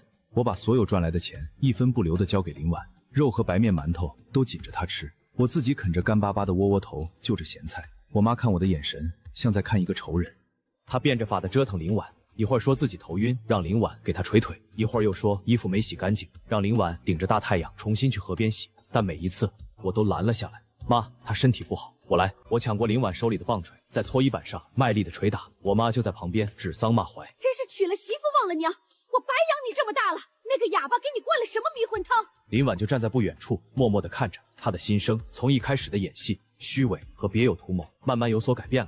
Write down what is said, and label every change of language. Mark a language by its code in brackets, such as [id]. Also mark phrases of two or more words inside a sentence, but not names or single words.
[zh] 我把所有賺來的錢一分不留地交給林婉，肉和白面饅頭都緊着她吃，我自己啃着乾巴巴的窩窩頭，就着鹹菜。我媽看我的眼神像在看一個仇人。她變着法的折騰林婉，一會兒說自己頭暈，讓林婉給她捶腿，一會兒又說衣服沒洗乾淨，讓林婉頂着大太陽重新去河邊洗。但每一次我都攔了下來。媽，她身體不好，我來。我搶過林婉手裡的棒槌，在搓衣板上賣力的捶打。我媽就在旁邊指桑罵槐，真是娶了媳婦忘了娘，我白養你這麼大了，那個啞巴給你灌了什麼迷魂湯？林婉就站在不遠處，默默地看着。她的心聲從一開始的演戲、虛偽和別有圖謀，慢慢有所改變了。